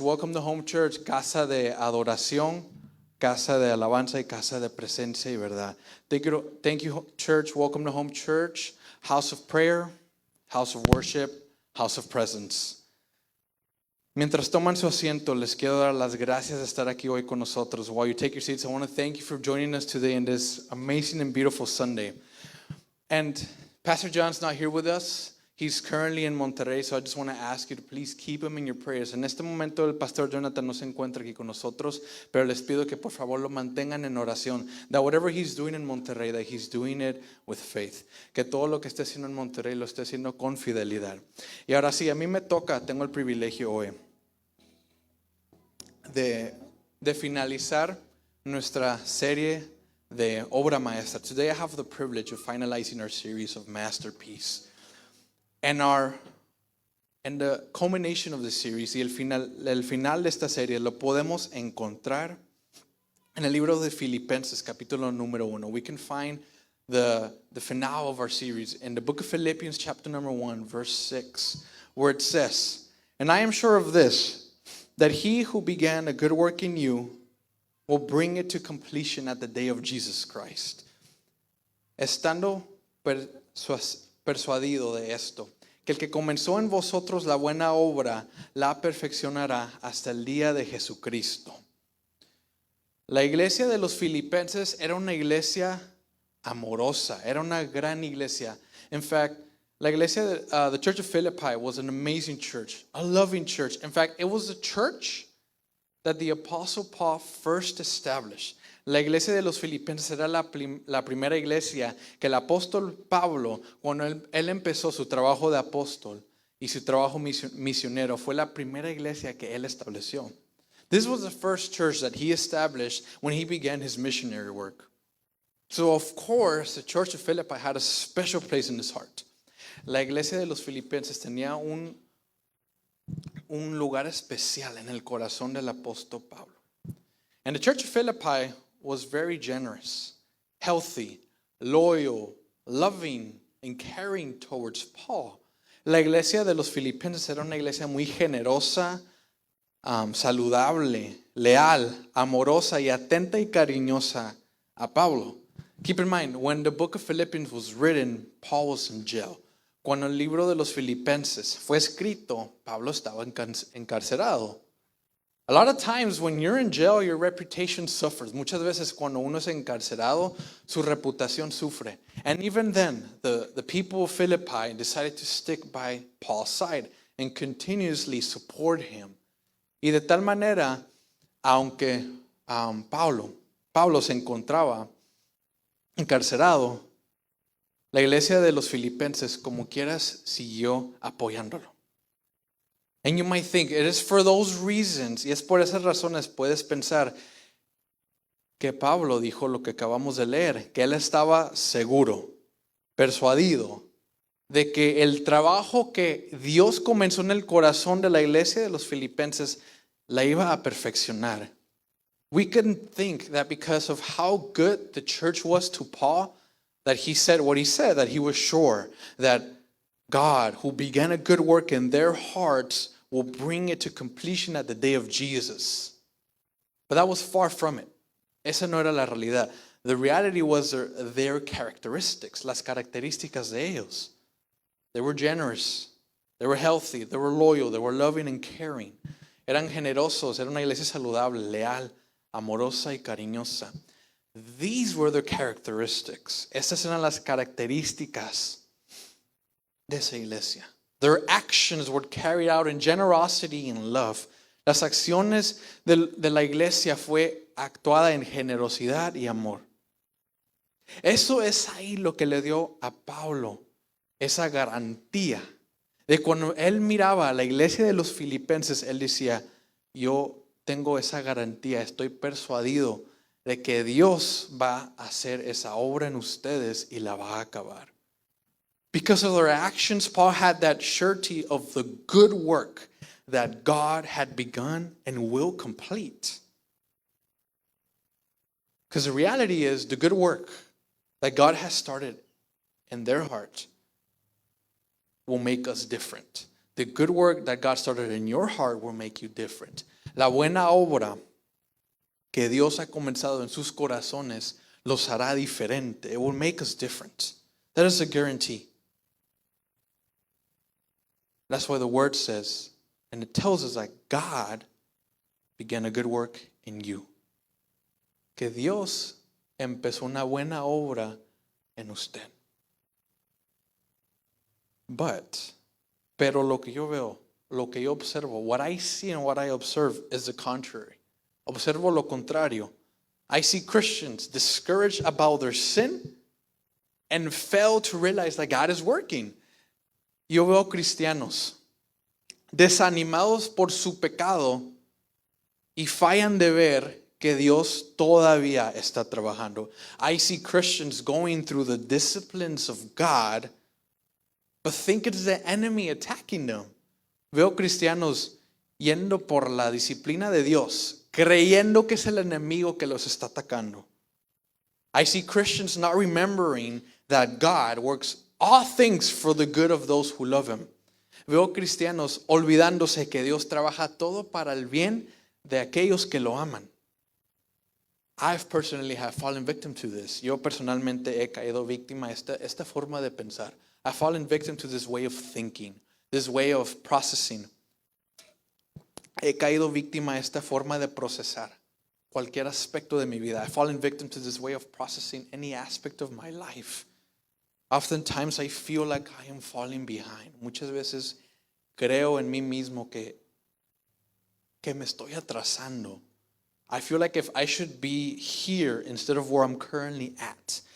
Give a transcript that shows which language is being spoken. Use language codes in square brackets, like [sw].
[en] Welcome to Home Church, [es] casa de adoración, casa de alabanza y casa de presencia y verdad. [en] Thank you church. Welcome to Home Church, house of prayer, house of worship, house of presence. [es] Mientras toman su asiento, les quiero dar las gracias de estar aquí hoy con nosotros. [en] While you take your seats, I want to thank you for joining us today in this amazing and beautiful Sunday. And Pastor John's not here with us. He's currently in Monterrey, so I just want to ask you to please keep him in your prayers. [es] En este momento el pastor Jonathan no se encuentra aquí con nosotros, pero les pido que por favor lo mantengan en oración. [en] That whatever he's doing in Monterrey, that he's doing it with faith. [es] Que todo lo que esté haciendo en Monterrey lo esté haciendo con fidelidad. Y ahora sí, a mí me toca, tengo el privilegio hoy de finalizar nuestra serie de obra maestra. [en] Today I have the privilege of finalizing our series of Masterpiece. And the culmination of the series [es] y el final de esta serie lo podemos encontrar en el libro de Filipenses, capítulo número 1. [en] We can find the finale of our series in the book of Philippians, chapter number 1, verse 6, where it says, "And I am sure of this, that he who began a good work in you will bring it to completion at the day of Jesus Christ." [es] Estando persuadido de esto, que el que comenzó en vosotros la buena obra la perfeccionará hasta el día de Jesucristo. La iglesia de los filipenses era una iglesia amorosa, era una gran iglesia. [en] In fact, [es] la iglesia, [en] the church of Philippi was an amazing church, a loving church. In fact, it was a church that the Apostle Paul first established. [es] La iglesia de los filipenses era la primera iglesia que el apóstol Pablo, cuando él empezó su trabajo de apóstol y su trabajo misionero, fue la primera iglesia que él estableció. [en] This was the first church that he established when he began his missionary work. So of course, the church of Philippi had a special place in his heart. [es] La iglesia de los filipenses tenía un lugar especial en el corazón del apóstol Pablo. [en] And the church of Philippi was very generous, healthy, loyal, loving, and caring towards Paul. [es] La iglesia de los filipenses era una iglesia muy generosa, saludable, leal, amorosa y atenta y cariñosa a Pablo. [en] Keep in mind, when the book of Philippians was written, Paul was in jail. [es] Cuando el libro de los filipenses fue escrito, Pablo estaba encarcelado. [en] A lot of times when you're in jail, your reputation suffers. [es] Muchas veces cuando uno es encarcelado, su reputación sufre. [en] And even then, the people of Philippi decided to stick by Paul's side and continuously support him. [es] Y de tal manera, aunque Pablo se encontraba encarcelado, la iglesia de los filipenses, como quieras, siguió apoyándolo. [en] And you might think, it is for those reasons, [es] y es por esas razones puedes pensar que Pablo dijo lo que acabamos de leer, que él estaba seguro, persuadido, de que el trabajo que Dios comenzó en el corazón de la iglesia de los filipenses la iba a perfeccionar. [en] We can think that because of how good the church was to Paul, that he said what he said, that he was sure that God, who began a good work in their hearts, will bring it to completion at the day of Jesus. But that was far from it. [es] Esa no era la realidad. [en] The reality was their characteristics, [es] las características de ellos. [en] They were generous, they were healthy, they were loyal, they were loving and caring. [es] Eran generosos, era una iglesia saludable, leal, amorosa y cariñosa. [en] These were their characteristics. [es] Estas eran las características de esa iglesia. [en] Their actions were carried out in generosity and love. [es] Las acciones de la iglesia fue actuada en generosidad y amor. Eso es ahí lo que le dio a Pablo esa garantía de cuando él miraba a la iglesia de los filipenses, él decía, yo tengo esa garantía, estoy persuadido de que Dios va a hacer esa obra en ustedes y la va a acabar. [en] Because of their actions, Paul had that surety of the good work that God had begun and will complete. Because the reality is, the good work that God has started in their heart will make us different. The good work that God started in your heart will make you different. [es] La buena obra que Dios ha comenzado en sus corazones los hará diferente. [en] It will make us different. That is a guarantee. That's why the word says, and it tells us that God began a good work in you. [es] Que Dios empezó una buena obra en usted. Pero lo que yo veo, lo que yo observo, [en] what I see and what I observe is the contrary. [es] Observo lo contrario. [en] I see Christians discouraged about their sin and fail to realize that God is working. [es] Yo veo cristianos desanimados por su pecado y fallan de ver que Dios todavía está trabajando. [en] I see Christians going through the disciplines of God, but think it's the enemy attacking them. [es] Veo cristianos yendo por la disciplina de Dios, creyendo que es el enemigo que los está atacando. [en] I see Christians not remembering that God works all things for the good of those who love Him. [es] Veo cristianos olvidándose que Dios trabaja todo para el bien de aquellos que lo aman. [en] I've personally have fallen victim to this. [es] Yo personalmente he caído víctima a esta forma de pensar. [en] I've fallen victim to this way of thinking, this way of processing. [es] He caído víctima a esta forma de procesar cualquier aspecto de mi vida. [en] I've fallen victim to this way of processing any aspect of my life. Oftentimes I feel like I am falling behind. [es] Muchas veces creo en mí mismo que me estoy atrasando. [en] I feel like if I should be here instead of where I'm currently at.